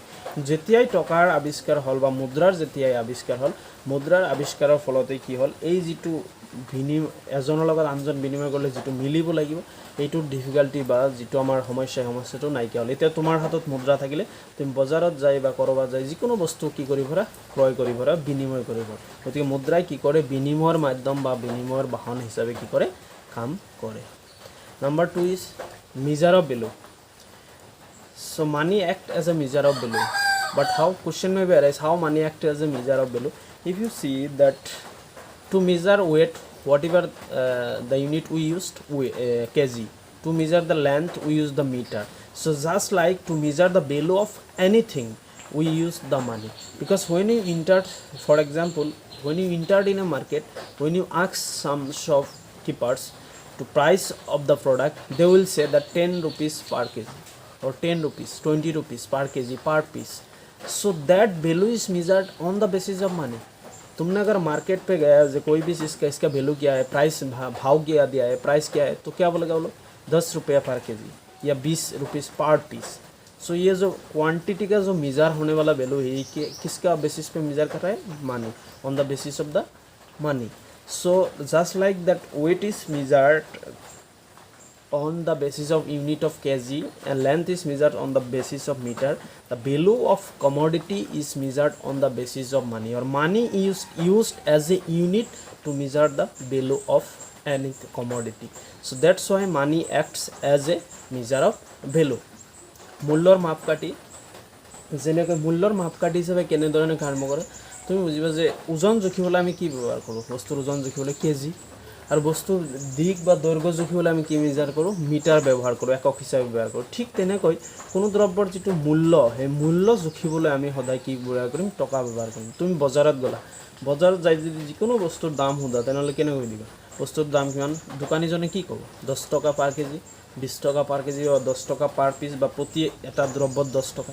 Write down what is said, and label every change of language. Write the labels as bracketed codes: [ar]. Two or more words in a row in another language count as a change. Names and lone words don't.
[as] যেতিয়াই টকাৰ আৱিষ্কাৰ হ'ল বা মুদ্ৰাৰ যেতিয়াই আৱিষ্কাৰ হ'ল, মুদ্ৰাৰ আৱিষ্কাৰৰ ফলতে কি হ'ল, এই যিটো এজনৰ লগত আনজন বিনিময় কৰিলে যিটো মিলিব লাগিব, এইটোৰ ডিফিকাল্টি বা যিটো আমাৰ সমস্যাটো নাইকিয়া হ'ল। এতিয়া তোমাৰ হাতত মুদ্ৰা থাকিলে তুমি বজাৰত যাই বা ক'ৰবাত যাই যিকোনো বস্তু কি কৰি ভৰা, ক্ৰয় কৰি ভৰা, বিনিময় কৰি ভৰা। গতিকে মুদ্ৰাই কি কৰে, বিনিময়ৰ মাধ্যম বা বিনিময়ৰ বাহন হিচাপে কি কৰে, কাম কৰে। [en] number 2 is measure of value. So money act as a measure of value, but how, question may be arise, how money act as a measure of value. If you see that to measure weight, whatever the unit we used, kg. To measure the length, we use the meter. So just like to measure the value of anything, we use the money. Because when you enter, for example, when you entered in a market, when you ask some shopkeepers to price of the product, they will say that 10 rupees per kg, or 10 rupees, 20 rupees per kg, per piece. So that value is measured on the basis of money. [hi] तुमने अगर मार्केट पे गया जो कोई भी चीज़ का, इसका वैल्यू क्या है, प्राइस भाव क्या दिया है, प्राइस क्या है, तो क्या बोलेगा वो लोग, 10 रुपया पर केजी या [en] 20 rupees per piece. [hi] सो ये जो क्वांटिटी का जो मेजर होने वाला वैल्यू है ये किसका बेसिस पे मेजर कर रहा है, [en] money, on the basis of the money. so just like that weight is measured on the basis of unit of kg and length is measured on the basis of meter, the value of commodity is measured on the basis of money, or money is used as a unit to measure the value of any commodity. So that's why money acts as a measure of value. [as] মূল্যৰ মাপকাঠি, যেনেকৈ মূল্যৰ মাপকাঠি হিচাপে কেনেধৰণে কাম কৰে তুমি বুজিবা যে ওজন জুখিবলৈ আমি কি ব্যৱহাৰ কৰোঁ, বস্তুৰ ওজন জুখিবলৈ কেজি, और बस्तु दिग বা দৈৰ্ঘ্য জুখিবলৈ আমি কি মেজাৰ কৰোঁ, মিটাৰ ব্যৱহাৰ কৰোঁ, একক হিচাপে ব্যৱহাৰ কৰোঁ. ঠিক তেনেকৈ কোনো দ্ৰব্যৰ যিটো মূল্য সেই মূল্য জুখিবলৈ আমি সদায় কি ব্যৱহাৰ কৰিম, টকা ব্যৱহাৰ কৰিম. তুমি বজাৰত গ'লা, বজাৰত যাই যদি যিকোনো বস্তুৰ দাম সোধা তেনেহ'লে কেনেকৈ দিবা, বস্তুৰ দাম কিমান, দোকানীজনে কি ক'ব, 10 টকা পাৰ কেজি, 20 টকা পাৰ কেজি, 10 টকা পাৰ পিচ বা প্ৰতি এটা দ্ৰব্যত 10 টকা.